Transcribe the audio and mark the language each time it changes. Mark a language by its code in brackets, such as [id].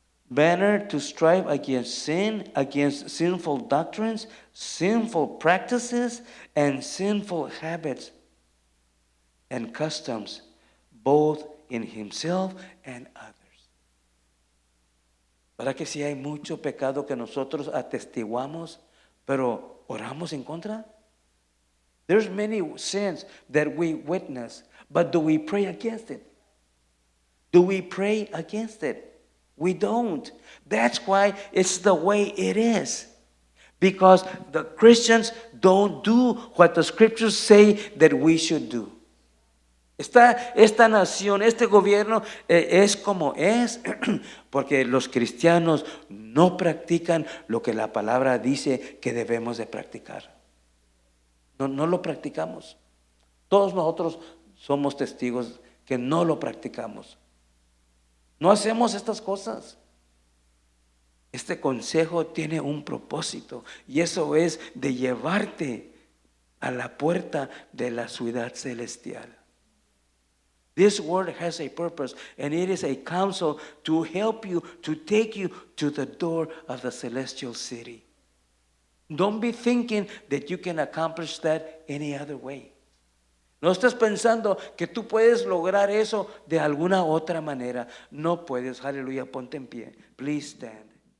[en] Banner to strive against sin, against sinful doctrines, sinful practices, and sinful habits and customs, both in himself and others. [es] ¿Verdad que sí hay mucho pecado que nosotros atestiguamos, pero oramos en contra? [en] There's many sins that we witness, but do we pray against it? Do we pray against it? We don't. That's why it's the way it is. Because the Christians don't do what the scriptures say that we should do. [es] Esta nación, este gobierno es como es porque los cristianos no practican lo que la palabra dice que debemos de practicar. No lo practicamos. Todos nosotros somos testigos que no lo practicamos. No hacemos estas cosas. Este consejo tiene un propósito y eso es de llevarte a la puerta de la ciudad celestial. [en] This word has a purpose and it is a counsel to help you, to take you to the door of the celestial city. Don't be thinking that you can accomplish that any other way. [es] No estás pensando que tú puedes lograr eso de alguna otra manera. No puedes. Aleluya, ponte en pie. [en] Please stand.